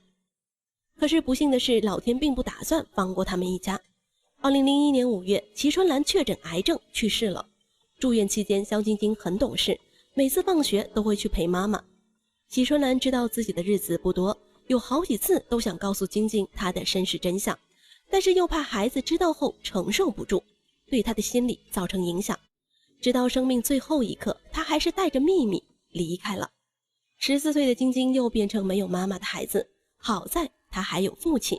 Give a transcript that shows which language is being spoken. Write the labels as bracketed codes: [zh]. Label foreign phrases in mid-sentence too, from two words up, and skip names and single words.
[zh] 可是不幸的是，老天並不打算放過他們一家。2001年5月，齊春蘭確診癌症去世了。住院期間，蕭晶晶很懂事，每次放學都會去陪媽媽。齊春蘭知道自己的日子不多，有好幾次都想告訴晶晶她的身世真相，但是又怕孩子知道後承受不住，對她的心理造成影響。直到生命最後一刻，她還是帶着秘密離開了。14歲的晶晶又變成沒有媽媽的孩子，好在她還有父親。